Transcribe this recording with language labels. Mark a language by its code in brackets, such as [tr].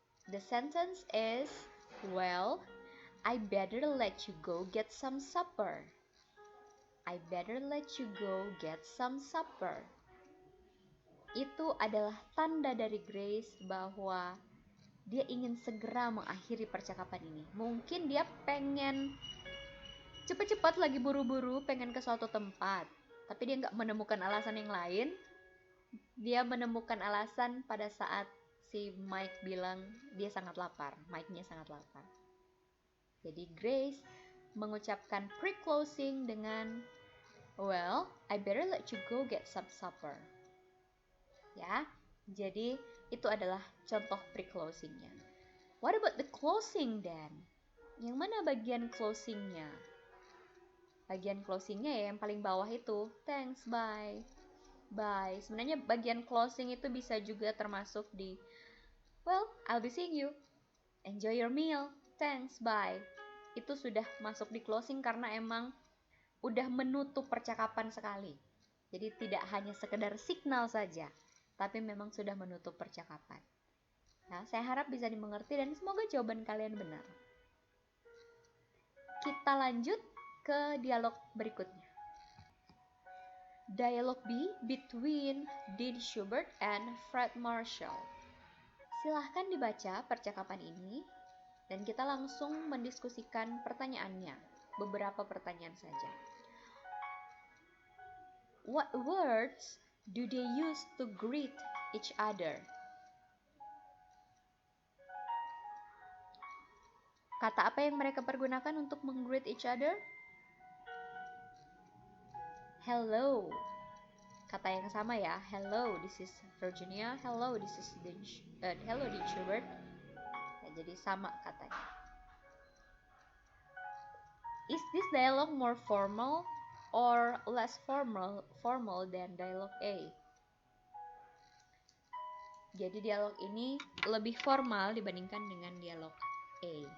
[en] The sentence is, well, I better let you go get some supper. I better let you go get some supper. [id] Itu adalah tanda dari Grace bahwa dia ingin segera mengakhiri percakapan ini. Mungkin dia pengen cepat-cepat lagi buru-buru pengen ke suatu tempat. Tapi dia nggak menemukan alasan yang lain. Dia menemukan alasan pada saat si Mike bilang dia sangat lapar. Mike-nya sangat lapar. Jadi Grace mengucapkan pre-closing dengan, [en] well, I better let you go get some supper. [id] Ya, jadi itu adalah contoh pre-closingnya. [en] What about the closing then? [id] Yang mana bagian closingnya? Bagian closingnya ya yang paling bawah itu. [en] Thanks, bye. Bye. [id] Sebenarnya bagian closing itu bisa juga termasuk di, [en] well, I'll be seeing you. Enjoy your meal. Thanks, bye. [id] Itu sudah masuk di closing karena emang udah menutup percakapan sekali. Jadi tidak hanya sekedar signal saja, tapi memang sudah menutup percakapan. Nah, saya harap bisa dimengerti dan semoga jawaban kalian benar. Kita lanjut ke dialog berikutnya. [en] Dialog B between Dean Schubert and Fred Marshall. [id] Silahkan dibaca percakapan ini dan kita langsung mendiskusikan pertanyaannya. Beberapa pertanyaan saja. [en] What words do they use to greet each other? [id] Kata apa yang mereka pergunakan untuk meng-greet [en] each other? [id] Hello. kata yang sama ya. [en] Hello, this is Virginia. Hello, this is hello, Schubert. [id] Ya, jadi sama katanya. [en] Is this dialogue more formal or less formal than dialogue A? [id] Jadi dialog ini lebih formal dibandingkan dengan dialog A.